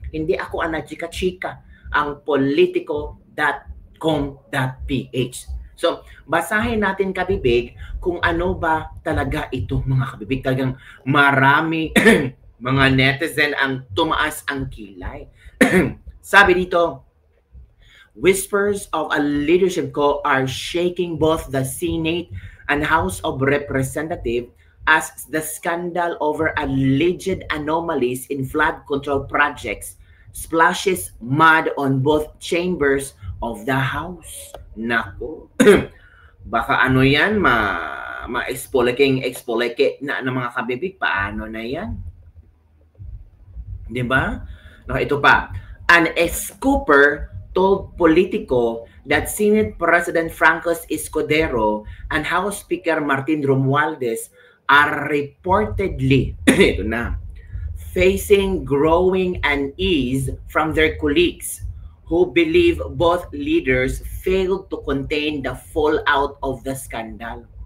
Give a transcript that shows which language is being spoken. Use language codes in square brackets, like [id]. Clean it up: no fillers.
[tl] Hindi ako ang nagchika-chika. Ang politico.com.ph. So, basahin natin kabibig kung ano ba talaga ito mga kabibig. Talagang marami mga netizen ang tumaas ang kilay. [en] Sabi dito, whispers of a leadership coup are shaking both the Senate and House of Representatives as the scandal over alleged anomalies in flood control projects splashes mud on both chambers of the House. [tl] Nako. Baka ano yan, ma-expoleke na ng mga kabibig. Paano na yan? Diba? No, ito pa. [en] An scooper told Politico that Senate President Franco Escudero and House Speaker Martin Romualdez are reportedly [tl] ito na, [en] facing growing unease from their colleagues who believe both leaders failed to contain the fallout of the scandal.